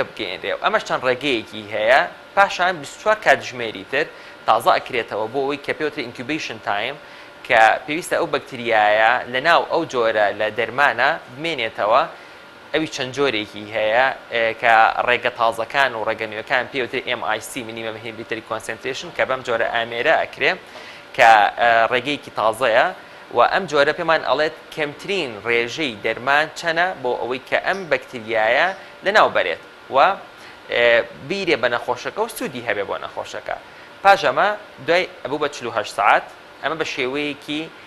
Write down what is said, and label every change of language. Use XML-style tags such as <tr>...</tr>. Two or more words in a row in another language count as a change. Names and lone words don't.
<ckb>بگەێنرێ و ئەمەش چەند ڕێگەیەکی هەیە پاشان 24 کاتژمێری تر تازە ئەکرێتەوە بۆ ئەوەی کە پێوتری</ckb> <en>incubation time</en> <ckb>کە پێویستە ئەو بەکتریایە لەناو ئەو جۆرە لە دەرمانە بمێنێتەوە ئەوی چەند جۆرێکی هەیە کە ڕێگە تازەکان و ڕێگەنوێکان پێوتری</ckb> <en>MIC minimum inhibitory concentration</en> <ckb>کە بەم جۆرە ئامێرە ئەکرێ کە ڕێگەیەکی تازەیە و ئەم جۆرە پێمان ئەڵێت کەمترین ڕێژەی دەرمان چەنە بۆ ئەوەی کە ئەم بەکتریایە لەناو بەرێت و بیرێ بە نەخۆشەکە و سوودی هەبێ بۆ نەخۆشەکە پاش ئەمە دوای ئەبوو بە 48 ساعت ئەمە بە شێوەیەکی</ckb>